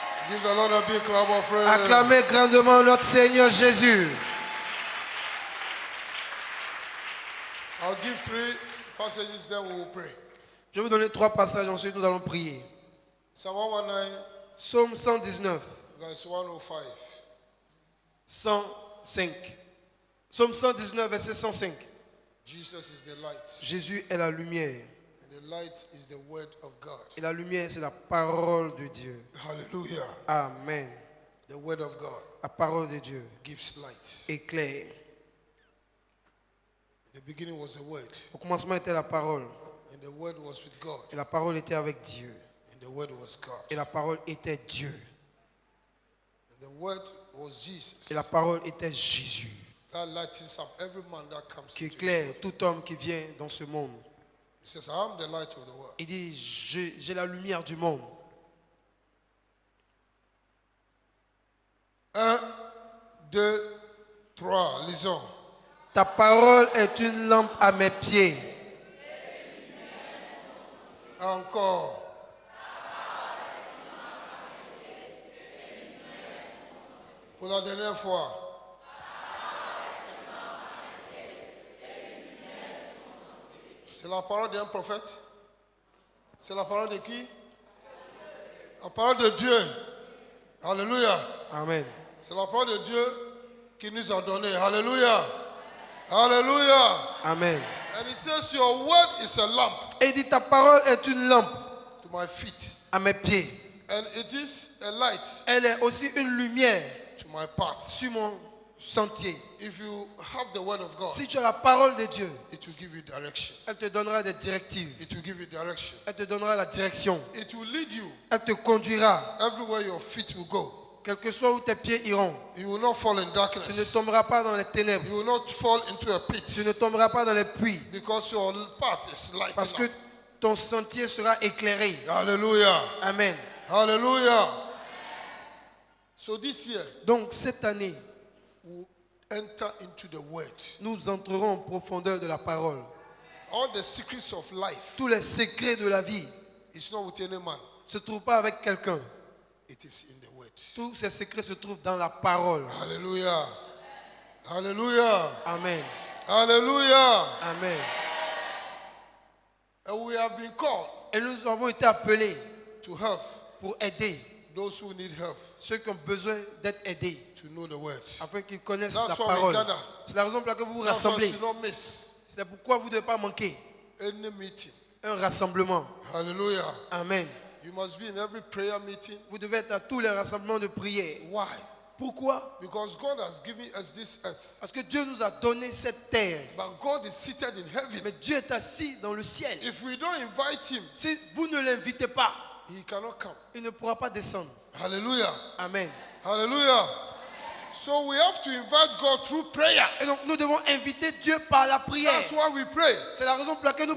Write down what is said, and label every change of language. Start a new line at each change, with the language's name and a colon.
English: Give the Lord a big clap of praise.
French: Acclamez grandement notre Seigneur Jésus.
English: I'll give 3 passages, then we will pray.
French: Je vais vous donner 3 passages, ensuite nous allons prier.
English: Psalm 119,
French: Psaume 119,
English: verse 105.
French: 105. Psaume 119, verset 105.
English: Jesus is the light,
French: Jésus est la lumière.
English: and the light is the word of God.
French: Et la lumière, c'est la parole de Dieu.
English: Hallelujah. Amen. The word of God
French: La parole de Dieu
English: gives light.
French: éclaire.
English: In the beginning was the word,
French: Au commencement était la parole.
English: and the word was with God,
French: Et la parole était avec Dieu.
English: and the word was God.
French: Et la parole était Dieu.
English: And the word was Jesus.
French: Et la parole était Jésus.
English: That lightens up every man that comes
French: Qui
English: into this
French: éclaire
English: world.
French: tout homme qui vient dans ce monde.
English: He says, I am the light of the world.
French: Il dit, j'ai la lumière du monde. 1, 2, 3, lisons. Ta parole est une lampe à mes pieds. Encore. Pour la dernière fois. C'est la parole d'un prophète. C'est la parole de qui? La parole de Dieu. Alléluia. Amen. C'est la parole de Dieu qui nous a donné. Alléluia. Alléluia. Amen.
English: And he says, your word is a lamp
French: Et il dit, ta parole est une lampe
English: to my feet.
French: à mes pieds.
English: And it is a light
French: Elle est aussi une lumière
English: to my path.
French: sur mon sentier.
English: If you have the word of God,
French: Si tu as la parole de Dieu,
English: it will give you direction.
French: elle te donnera des directives.
English: It will give you direction.
French: Elle te donnera la direction.
English: It will lead you
French: Elle te conduira.
English: everywhere your feet will go.
French: Quel que soit où tes pieds iront.
English: You will not fall in
French: Tu ne
English: darkness.
French: tomberas pas dans les ténèbres.
English: You will not fall into a
French: Tu ne
English: pit
French: tomberas pas dans les puits.
English: because your path is light. Parce que ton sentier sera éclairé. Hallelujah. Amen. Hallelujah. So this year,
French: Donc cette année,
English: we'll enter into the word.
French: nous entrerons en profondeur de la parole.
English: All the secrets of life
French: Tous les secrets de la vie
English: is not with any man.
French: ne se trouvent pas avec quelqu'un.
English: It is in the word.
French: Tous ces secrets se trouvent dans la parole.
English: Hallelujah. Hallelujah. Amen. Hallelujah. Amen. And we have been called
French: Et nous avons été appelés
English: to help
French: pour aider
English: those who need help
French: ceux qui ont besoin d'être aidés,
English: to know the word.
French: afin qu'ils connaissent
English: That's
French: la
English: why we
French: parole.
English: gather.
French: C'est la raison pour laquelle vous vous
English: That's why you
French: rassemblez.
English: should not miss
French: C'est pourquoi vous ne devez pas manquer
English: any meeting.
French: un rassemblement.
English: Hallelujah. Amen. You must be in every prayer meeting.
French: Vous devez être à tous les rassemblements de prière.
English: Why?
French: Pourquoi?
English: Because God has given us this earth.
French: Parce que Dieu nous a donné cette terre.
English: But God is seated in heaven.
French: Mais Dieu est assis dans le ciel.
English: If we don't invite him,
French: Si vous ne l'invitez pas,
English: he cannot come.
French: il ne pourra pas descendre.
English: Hallelujah. Amen. Hallelujah. So we have to invite God through prayer.
French: Et donc nous devons inviter Dieu par la prière.
English: That's why we pray.
French: C'est la raison pour laquelle nous